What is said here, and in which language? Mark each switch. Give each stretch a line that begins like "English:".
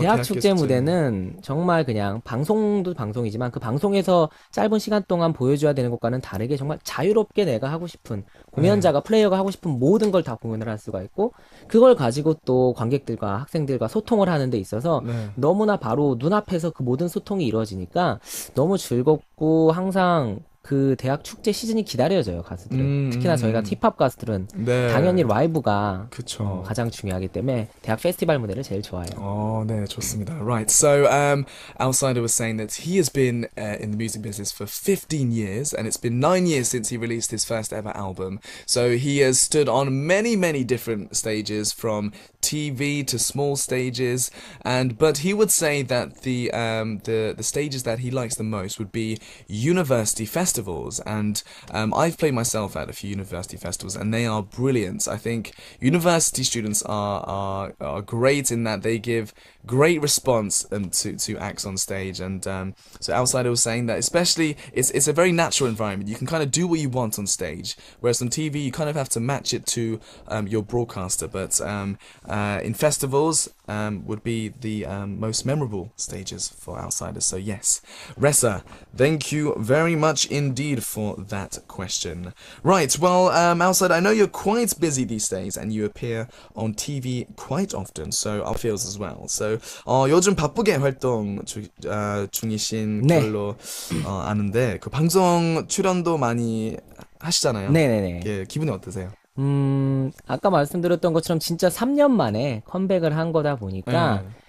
Korean: 대학 축제 무대는 정말 그냥 방송도 방송이지만 그 방송에서 짧은 시간 동안 보여줘야 되는 것과는 다르게 정말 자유롭게 내가 하고 싶은 공연자가 플레이어가 하고 싶은 모든 걸 다 공연을 할 수가 있고 그걸 가지고 또 관객들과 학생들과 소통을 하는 데 있어서 너무나 바로 눈앞에서 그 모든 소통이 이루어지니까 너무 즐겁고 항상 그 대학 축제 시즌이 기다려져요, 가수들은. 특히나 저희가 힙합 가수들은 네. 당연히 라이브가 그쵸. 가장 중요하기 때문에 대학 페스티벌 무대를 제일 좋아해요. 네, 좋습니다.
English: Right, so Outsider was saying that he has been in the music business for 15 years, and it's been 9 years since he released his first ever album. So he has stood on many, many different stages, from TV to small stages, but he would say that the stages that he likes the most would be university festivals, and I've played myself at a few university festivals, and they are brilliant. I think university students are great in that they give great response to acts on stage, and so Outsider was saying that especially it's a very natural environment. You can kind of do what you want on stage, whereas on TV you kind of have to match it to your broadcaster, but in festivals would be the most memorable stages for Outsiders. So yes, Ressa, thank you very much indeed for that question. Right, well, Outsider, I know you're quite busy these days and you appear on TV quite often, so our feels as well.
Korean: So 요즘 바쁘게 활동 중이신 네. 걸로 아는데 그 방송 출연도 많이 하시잖아요. 네네네. 예, 기분이 어떠세요? 아까 말씀드렸던 것처럼 진짜 3년 만에 컴백을 한 거다 보니까